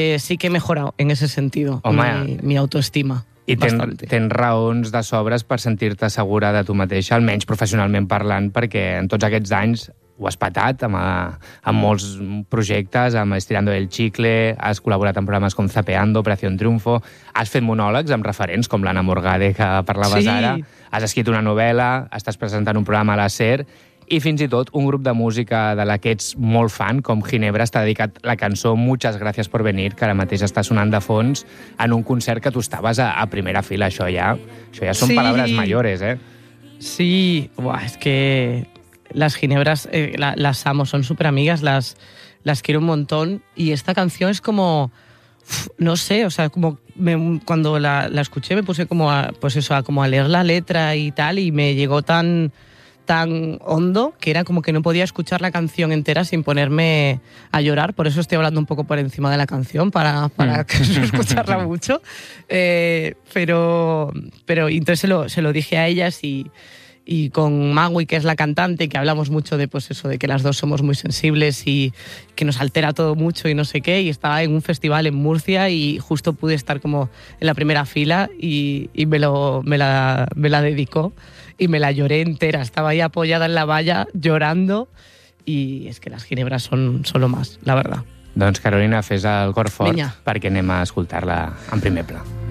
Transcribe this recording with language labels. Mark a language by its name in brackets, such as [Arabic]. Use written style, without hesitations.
[Spanish] sí que he mejorado en ese sentido, home, mi autoestima. [Catalan] I tens raons de sobres per sentir-te segura de tu mateixa, almenys professionalment parlant, perquè en tots aquests anys ho has patat amb molts projectes, amb Estirando el Chicle, has col·laborat en programes com Zapeando, Operación Triunfo, has fet monòlegs amb referents com l'Anna Morgade, que parlaves ara, has escrit una novel·la, estàs presentant un programa a la SER... I fins i tot un grup de música de la que ets molt fan, com Ginebra, està dedicat la cançó Muchas gracias por venir, que ara mateix està sonant de fons, en un concert que tu estaves a primera fila. Això ja són paraules mayores, eh? Sí, buah, és que les Ginebras, les amo, són superamigues, [Spanish] les quiero un montón. Y esta canció és como... No sé, o sea, como cuando la escuché me puse como a leer la letra y tal, y me llegó tan hondo que era como que no podía escuchar la canción entera sin ponerme a llorar, por eso estoy hablando un poco por encima de la canción para escucharla mucho, pero entonces se lo dije a ellas y con Magui, que es la cantante, que hablamos mucho de pues eso, de que las dos somos muy sensibles y que nos altera todo mucho y no sé qué, y estaba en un festival en Murcia y justo pude estar como en la primera fila y me la dedicó. Y me la lloré entera, estaba ahí apoyada en la valla, llorando, y es que las Ginebras son solo más, la verdad. [Catalan] Doncs Carolina, fes el cor fort, perquè anem a escoltar-la en primer pla.